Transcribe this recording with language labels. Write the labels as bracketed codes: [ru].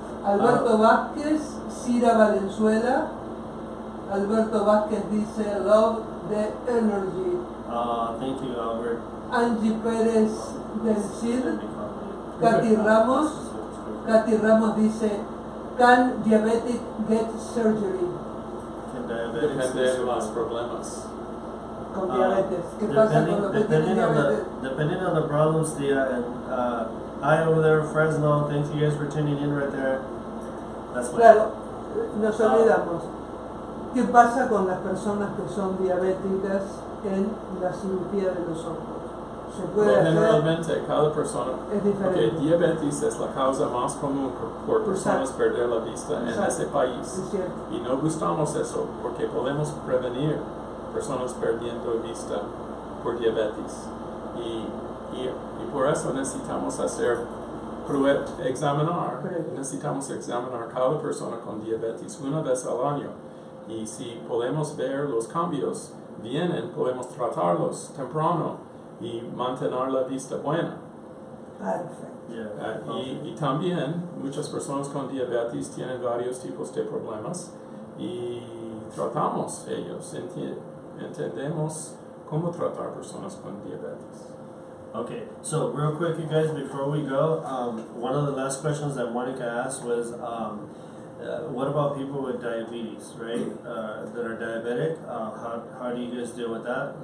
[es] Alberto Vázquez, Cira Valenzuela. Alberto Vázquez dice, [en] love the energy. Thank you, Albert. [es] Angie Pérez del Cid. Katy Ramos. [en] Katy Ramos dice, can diabetic get surgery? [es] Depende de los problemas. Con diabetes. ¿Qué pasa con los que tienen diabetes? [en] Depending on the problems, and hi over there, Fresno. Thank you guys for tuning in right there. That's what. [es] Claro, nos olvidamos. ¿Qué pasa con las personas que son diabéticas en la cirugía de los ojos? ¿Se puede hacer? Generalmente, cada persona, Es diferente. porque diabetes es la causa más común por personas perder la vista en ese país. Es cierto. Y no gustamos eso porque podemos prevenir personas perdiendo vista por diabetes. Y por eso necesitamos necesitamos examinar cada persona con diabetes una vez al año. Y si podemos ver los cambios vienen, podemos tratarlos temprano y mantener la vista buena. Perfecto. Y también muchas personas con diabetes tienen varios tipos de problemas y tratamos ellos, entendemos cómo tratar personas con diabetes. [en] Okay, so real quick, you guys, before we go, one of the last questions that Monica asked was, what about people with diabetes, right? That are diabetic. How do you guys deal with that?